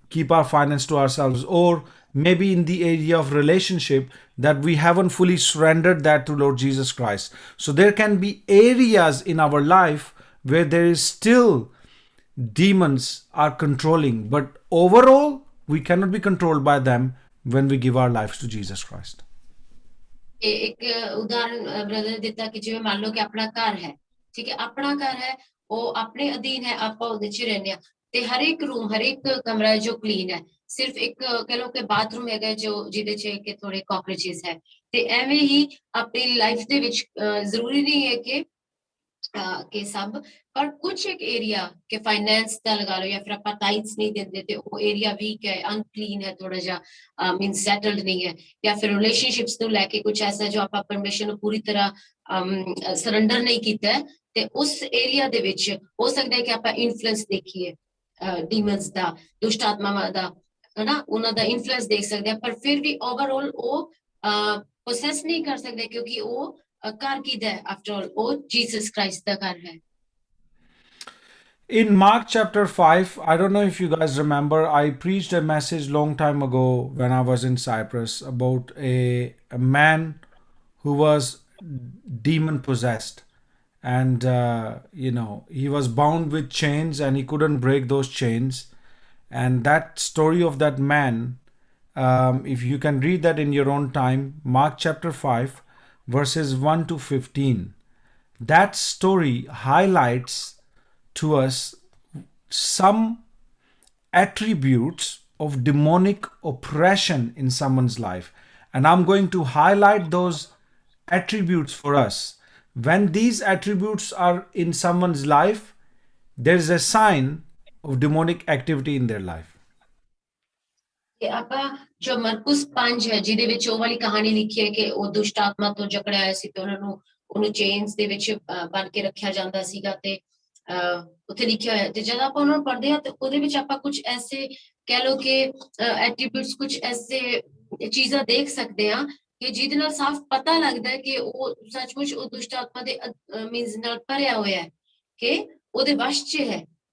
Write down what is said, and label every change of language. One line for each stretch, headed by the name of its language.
English: keep our finance to ourselves, or maybe in the area of relationship that we haven't fully surrendered that to Lord Jesus Christ. So there can be areas in our life where there is still demons are controlling, but overall we cannot be controlled by them when we give our lives to Jesus Christ.
Punjabi: ਇੱਕ ਉਦਾਹਰਨ brother ਦਿੱਤਾ ਕਿ ਜਿਵੇਂ ਮੰਨ ਲਓ ਕਿ ਆਪਣਾ ਘਰ ਹੈ, ਠੀਕ ਹੈ, ਆਪਣਾ ਘਰ ਹੈ, ਉਹ ਆਪਣੇ ਅਧੀਨ ਹੈ, ਆਪਾਂ ਉਹਦੇ 'ਚ ਰਹਿੰਦੇ ਆ, ਤੇ ਹਰ ਇੱਕ ਰੂਮ, ਹਰ ਇੱਕ ਕਮਰਾ ਜੋ ਕਲੀਨ ਹੈ, ਸਿਰਫ ਇੱਕ ਕਹਿ ਲਓ ਕਿ ਬਾਥਰੂਮ ਹੈਗਾ ਜੋ ਜਿਹਦੇ 'ਚ ਕਿ ਥੋੜੇ ਕਾਕਰੋਚਸ ਹੈ, ਤੇ ਐਵੇਂ ਹੀ ਆਪਣੀ ਲਾਈਫ ਦੇ ਵਿੱਚ ਜ਼ਰੂਰੀ ਨਹੀਂ ਹੈ ਕਿ ਸਭ, ਪਰ ਕੁਝ ਇੱਕ ਏਰੀਆ ਕਿ ਫਾਈਨੈਂਸ ਦਾ ਲਗਾ ਲਓ ਜਾਂ ਫਿਰ ਆਪਾਂ ਟਾਈਟਸ ਨਹੀਂ ਦਿੰਦੇ ਤੇ ਉਹ ਏਰੀਆ ਵੀਕ ਹੈ, ਅਨਕਲੀਨ ਹੈ, ਥੋੜਾ ਜਿਹਾ ਮੀਨ ਸੈਟਲਡ ਨਹੀਂ ਹੈ, ਜਾਂ ਫਿਰ ਰਿਲੇਸ਼ਨਸ਼ਿਪਸ ਨੂੰ ਲੈ ਕੇ ਕੁਝ ਐਸਾ ਜੋ ਆਪਾਂ ਪਰਮਿਸ਼ਨ ਨੂੰ ਪੂਰੀ ਤਰ੍ਹਾਂ ਸਰੈਂਡਰ ਨਹੀਂ ਕੀਤਾ ਹੈ, ਤੇ ਉਸ ਏਰੀਆ ਦੇ ਵਿੱਚ ਹੋ ਸਕਦਾ ਹੈ ਕਿ ਆਪਾਂ ਇਨਫਲੂਐਂਸ ਦੇਖੀਏ ਡੀਮਨਸ ਦਾ, ਦੁਸ਼ਟ ਆਤਮਾਵਾਂ ਦਾ, ਹਨਾ, ਉਹਨਾਂ ਦਾ ਇਨਫਲੂਐਂਸ ਦੇਖ ਸਕਦੇ ਆ, ਪਰ ਫਿਰ ਵੀ ਓਵਰਆਲ ਉਹ ਪ੍ਰੋਸੈਸ ਨਹੀਂ ਕਰ ਸਕਦੇ ਕਿਉਂਕਿ ਉਹ ਘਰ ਕਿਹਦਾ ਹੈ,
English: after all
Punjabi: ਉਹ ਜੀਸਸ ਕ੍ਰਾਈਸਟ ਦਾ ਘਰ ਹੈ।
English: In Mark chapter 5, I don't know if you guys remember, I preached a message long time ago when I was in Cyprus about a man who was demon possessed, and he was bound with chains and he couldn't break those chains. And that story of that man, if you can read that in your own time, Mark chapter 5 verses 1 to 15, that story highlights to us some attributes of demonic oppression in someone's life, and I'm going to highlight those attributes for us. When these attributes are in someone's life, there is a sign of demonic activity in their life.
Punjabi: ਤੇ ਆਪਾਂ ਜੋ ਮਰਕੁਸ 5 ਹੈ ਜਿਹਦੇ ਵਿੱਚ ਉਹ ਵਾਲੀ ਕਹਾਣੀ ਲਿਖੀ ਹੈ ਕਿ ਉਹ ਦੁਸ਼ਟ ਆਤਮਾ ਤੋਂ ਜਕੜਿਆ ਹੋਇਆ ਸੀ ਤੇ ਉਹਨੂੰ ਚੇਨਸ ਦੇ ਵਿੱਚ ਬੰਨ ਕੇ ਰੱਖਿਆ ਜਾਂਦਾ ਸੀਗਾ, ਤੇ ਉੱਥੇ ਲਿਖਿਆ ਹੋਇਆ, ਤੇ ਜਦ ਆਪਾਂ ਉਹਨਾਂ ਨੂੰ ਪੜ੍ਹਦੇ ਹਾਂ ਤੇ ਉਹਦੇ ਵਿੱਚ ਆਪਾਂ ਕੁਝ ਐਸੇ ਕਹਿ ਲਓ ਕਿ ਐਟਰੀਬਿਊਟਸ, ਕੁਝ ਐਸੇ ਚੀਜ਼ਾਂ ਦੇਖ ਸਕਦੇ ਹਾਂ ਕਿ ਜਿਹਦੇ ਨਾਲ ਸਾਫ਼ ਪਤਾ ਲੱਗਦਾ ਹੈ ਕਿ ਉਹ ਸੱਚਮੁੱਚ ਉਹ ਦੁਸ਼ਟ ਆਤਮਾ ਦੇ ਮੀਨਸ ਨਾਲ ਭਰਿਆ ਹੋਇਆ ਹੈ, ਕਿ ਉਹਦੇ ਵਸ਼ 'ਚ ਹੈ।